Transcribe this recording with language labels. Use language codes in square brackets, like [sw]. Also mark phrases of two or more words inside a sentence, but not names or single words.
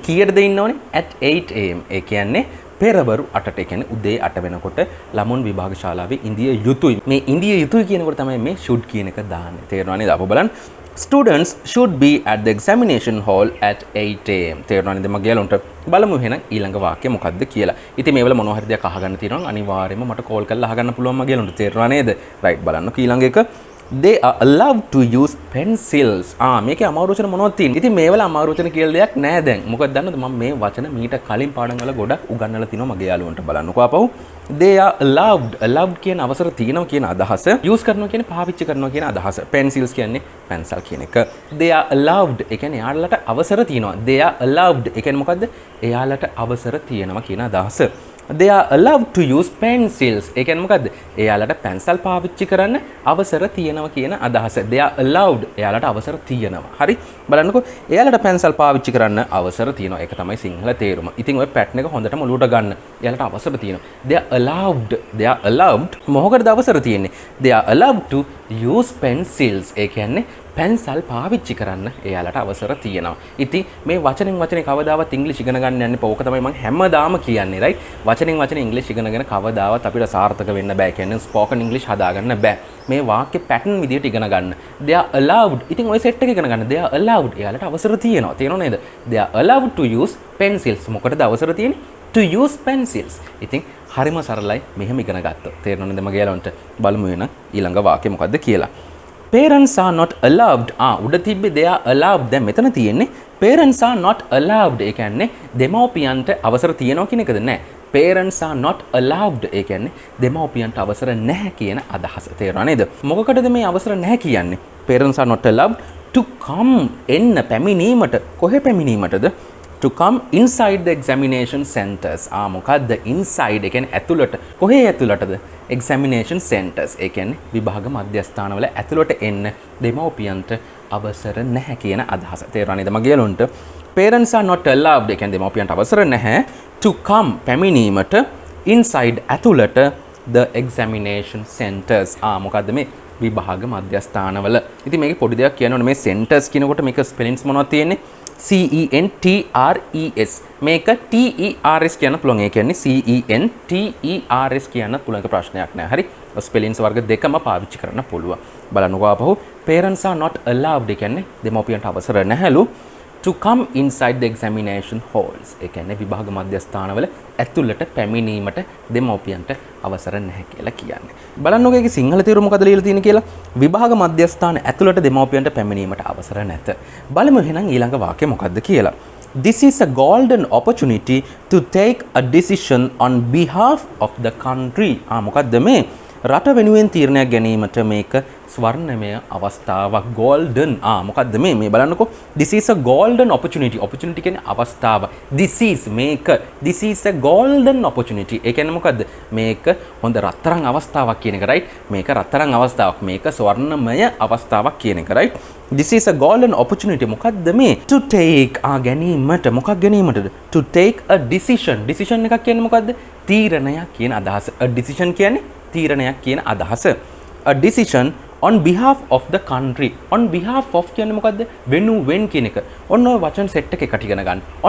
[si] කීයටද ඉන්න ඕනේ? [en] at 8 am. [si] ඒ කියන්නේ පෙරවරු 8ට. ඒ කියන්නේ උදේ 8 වෙනකොට ළමුන් විභාග ශාලාවේ ඉඳිය යුතුයි. මේ ඉඳිය යුතුයි කියනකොට තමයි මේ should කියන එක දාන්නේ. තේරුණා නේද? අපෝ බලන්න. [en] Students should be at the examination hall at 8 am. [si] තේරුණා නේද මගේ යාළුවන්ට? බලමු එහෙනම් ඊළඟ වාක්‍ය මොකක්ද කියලා. ඉතින් මේවල මොනවා හරි දෙයක් අහගන්න තියෙනවා නම් අනිවාර්යයෙන්ම මට කෝල් කරලා අහගන්න පුළුවන් මගේ යාළුවන්ට. තේරුණා නේද? right බලන්නකෝ ඊළඟ එක. [en] they are allowed to use pencils. [si] මේකේ අමාරු වචන මොනවද තියෙන්නේ? ඉතින් මේවල අමාරු වචන කියලා දෙයක් නැහැ දැන්. මොකද දන්නවද මම මේ වචන මීට කලින් පාඩම් වල ගොඩක් උගන්වලා තිනවා මගේ යාළුවන්ට බලන්නකෝ ආපහු. [en] they are allowed [si] කියන අවසර තියෙනවා කියන අදහස. use කරනවා කියන්නේ පාවිච්චි කරනවා කියන අදහස. pencils කියන්නේ pencil කියන එක. [en] they are allowed [si] ඒ කියන්නේ එයාලට අවසර තියෙනවා. [en] they are allowed [si] ඒ කියන්නේ මොකද්ද? එයාලට අවසර තියෙනවා කියන අදහස. [en] they are allowed to use pencils ඒ කියන්නේ මොකද්ද? [si] එයාලට පැන්සල් පාවිච්චි කරන්න අවසර තියෙනවා කියන අදහස. [en] they are allowed [si] එයාලට අවසර තියෙනවා. හරි? බලන්නකෝ. එයාලට පැන්සල් පාවිච්චි කරන්න අවසර තියෙනවා. ඒක තමයි සිංහල තේරුම. ඉතින් ඔය පැටර්න් එක හොඳටම ඔලුවට ගන්න. එයාලට අවසර තියෙනවා. [en] they are allowed [si] මොකකටද අවසර තියෙන්නේ? [en] they are allowed to use pencils [si] ඒ කියන්නේ පැන්සල් පාවිච්චි කරන්න එයාලට අවසර තියෙනවා. ඉතින් මේ වචනෙන් වචනේ කවදාවත් ඉංග්‍රීසි ඉගෙන ගන්න යන්න එපා. ඕක තමයි මම හැමදාම කියන්නේ, right? වචනෙන් වචනේ ඉංග්‍රීසි ඉගෙනගෙන කවදාවත් අපිට සාර්ථක වෙන්න බෑ. කියන්නේ ස්පෝකන් ඉංග්‍රීසි හදාගන්න බෑ. මේ වාක්‍ය පැටර්න් විදියට ඉගෙන ගන්න. [en] they are allowed. [si] ඉතින් ඔය සෙට් එක ඉගෙන ගන්න. [en] they are allowed. [si] එයාලට අවසර තියෙනවා. තේරෙනව නේද? [en] they are allowed to use pencils. [si] මොකටද අවසර තියෙන්නේ? [en] to use pencils. [si] ඉතින් හරිම සරලයි මෙහෙම ඉගෙන ගත්තොත්. තේරෙනව නේද මගේ යාළුවන්ට? බලමු වෙන ඊළඟ වාක්‍ය මොකද්ද කියලා. [en] parents are not allowed [si] උඩ තිබ්බේ [en] they are allowed [si] දැන් මෙතන තියෙන්නේ [en] parents are not allowed [si] ඒ කියන්නේ දෙමව්පියන්ට අවසර තියෙනවා කියන එකද නැහැ [en] parents are not allowed [si] ඒ කියන්නේ දෙමව්පියන්ට අවසර නැහැ කියන අදහස තේරුණා නේද මොකකටද මේ අවසර නැහැ කියන්නේ [en] parents are not allowed to come [si] එන්න පැමිණීමට කොහෙ පැමිණීමටද [en] to come inside the examination centers [si] මොකද්ද inside ඒ කියන්නේ ඇතුළට කොහේ ඇතුළටද examination centers ඒ කියන්නේ විභාග මධ්‍යස්ථානවල ඇතුළට එන්න දෙමව්පියන්ට අවසර නැහැ කියන අදහස තේරුණා නේද මගේ යාළුවන්ට [en] parents are not allowed [si] ඒ කියන්නේ දෙමව්පියන්ට අවසර නැහැ [en] to come [si] පැමිණීමට inside ඇතුළට [en] the examination centers [si] මොකද්ද මේ විභාග මධ්‍යස්ථානවල ඉතින් මේකේ පොඩි දෙයක් කියන්න ඕනේ මේ centers කියනකොට මේක ස්පෙලින්ග්ස් මොනවද තියෙන්නේ CENTRES මේක TERS කියන්න පුළුවන් ඒ කියන්නේ CENTERS කියන්න පුළුවන් එක ප්‍රශ්නයක් නෑ හරි ස්පෙලින්ග්ස් වර්ග දෙකම පාවිච්චි කරන්න පුළුවන් බලන්නකෝ ආපහු [en] parents are not allowed [si] ඒ කියන්නේ දෙමව්පියන්ට අවසර නැහැලු [en] to come inside the examination halls [si] ඒ කියන්නේ විභාග මධ්‍යස්ථානවල ඇතුළට පැමිණීමට දෙමව්පියන්ට අවසර නැහැ කියලා කියන්නේ. බලන්නකෝ ඒකේ සිංහල තේරුම මොකද ලියලා තියෙන්නේ කියලා. විභාග මධ්‍යස්ථාන ඇතුළට දෙමව්පියන්ට පැමිණීමට අවසර නැත. බලමු එහෙනම් ඊළඟ වාක්‍ය මොකද්ද කියලා. [en] This is a golden opportunity to take a decision on behalf of the country. [si] මොකද්ද මේ? රට වෙනුවෙන් තීරණයක් ගැනීමට මේක ස්වර්ණමය අවස්ථාවක් golden මොකද්ද මේ බලන්නකෝ [en] this is a golden opportunity opportunity [si] කියන්නේ අවස්ථාව [en] this is a golden opportunity [si] ඒ කියන්නේ මොකද්ද මේක හොඳ රත්තරන් අවස්ථාවක් කියන එක right මේක රත්තරන් අවස්ථාවක් මේක ස්වර්ණමය අවස්ථාවක් කියන එක right [en] this is a golden opportunity [si] මොකද්ද මේ [en] to take [si] ගැනීමට මොකක් ගැනීමටද [en] to take a decision [si] එකක් කියන්නේ මොකද්ද තීරණයක් කියන අදහස [en] a decision [si] කියන්නේ තීරණයක් කියන අදහස [en] a decision on behalf of the country on behalf of [si] කියන්නේ මොකද්ද වෙනුවෙන් කියන එක ඔන්න ඔය වචන සෙට් එක එකට ඉගෙන ගන්න on